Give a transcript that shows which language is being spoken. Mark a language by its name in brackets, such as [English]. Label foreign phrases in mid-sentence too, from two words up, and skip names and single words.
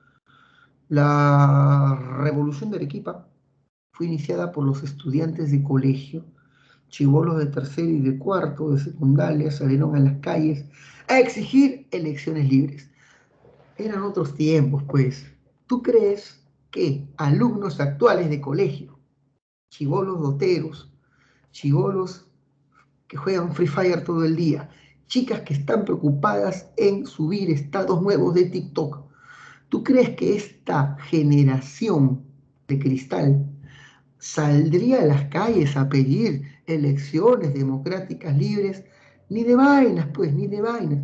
[Spanish] La revolución de Arequipa fue iniciada por los estudiantes de colegio, chibolos de tercero y de cuarto, de secundaria, salieron a las calles a exigir elecciones libres. Eran otros tiempos, pues. ¿Tú crees que alumnos actuales de colegio, chibolos doteros, chibolos que juegan Free Fire todo el día, chicas que están preocupadas en subir estados nuevos de TikTok, ¿tú crees que esta generación de cristal saldría a las calles a pedir elecciones democráticas libres, ni de vainas, pues, ni de vainas.